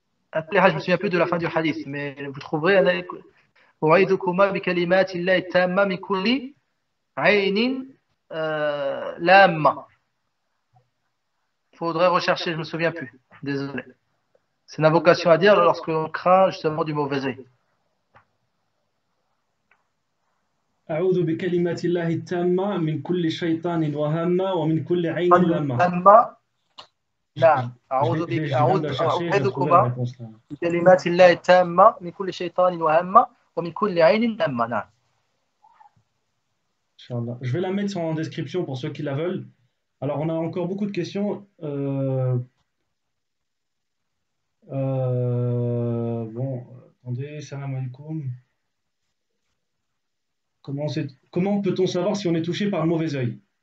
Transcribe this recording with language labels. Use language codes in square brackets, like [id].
[fr] Après, je me souviens plus de la fin du hadith, mais vous trouverez [ar] أعيذكما بكلمات الله التامة من كل عين لامة. [fr] Faudrait rechercher, je me souviens plus. Désolé. C'est une invocation à dire lorsque l'on craint justement du mauvais œil. [ar] أعوذ بكلمات الله التامة من كل شيطان وهامة ومن كل عين لامة. نعم. أعوذ بكلمات الله التامة من كل شيطان وهامة ومن كل عين لامة. نعم. [fr] Inch'Allah. Je vais la mettre en description pour ceux qui la veulent. Alors, on a encore beaucoup de questions. Bon, attendez, salam alaikum. Comment peut-on savoir si on est touché par le mauvais œil?